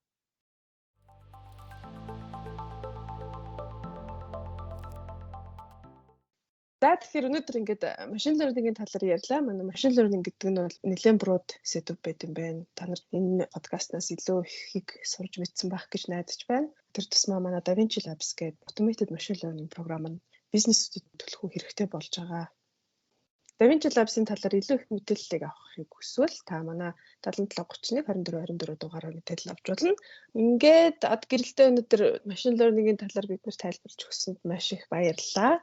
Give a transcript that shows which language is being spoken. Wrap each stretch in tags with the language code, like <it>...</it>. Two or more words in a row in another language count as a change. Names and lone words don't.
<mn>За тэгэхээр өнөөдөр ингээд</mn> <en>machine learning-</en> <mn>ийн талаар ярьлаа. Манай</mn> <en>machine learning</en> <mn>гэдэг нь бол нэлээд</mn> <en>broad setup</en> <mn>байт юм байна. Та нар энэ подкастнаас илүү ихийг сурж мэдсэн байх гэж найдаж байна. Тэр тусмаа манай DaVinci Labs гэдэг</mn> <en>automated machine learning</en> <mn>програм нь бизнесүүдэд төлөхөө хэрэгтэй болж байгаа. DaVinci Labs-ийн талаар илүү их мэдээллийг авахыг хүсвэл та манай 7731 24 дугаараар мэдээлэл авч болно. Ингээд гэрэлтэй өнөөдөр</mn> <en>machine learning-</en> <mn>ийн талаар бид нэр тайлбарч өгсөнд маш их баярлалаа.</mn>